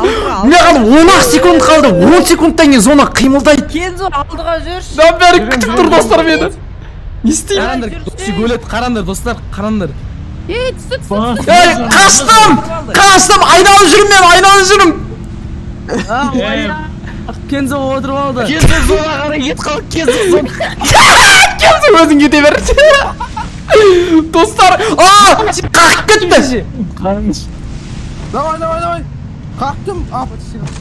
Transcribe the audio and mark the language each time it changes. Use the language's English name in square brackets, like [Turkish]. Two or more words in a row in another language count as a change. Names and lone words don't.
[Kazakh] Маған 10 секунд қалды, 10 секундтан кейін зона қимылдайды. Кензо, алдыға жүрші. Бәрі күтіп тұр, достар, мені. Не істейм? Қарандар, достар, қарандар. Ей, түсіп. Ей, қаштым! Айналып жүрмін мен, [Uzbek] Kenzo o'tirib oldi. Kenzo sola qaray ket qol. Kenzo sola. Kimsin o'zing kete ber. Do'stlar, qaqib ketdi. [Russian] Давай. Kalktım. Почти.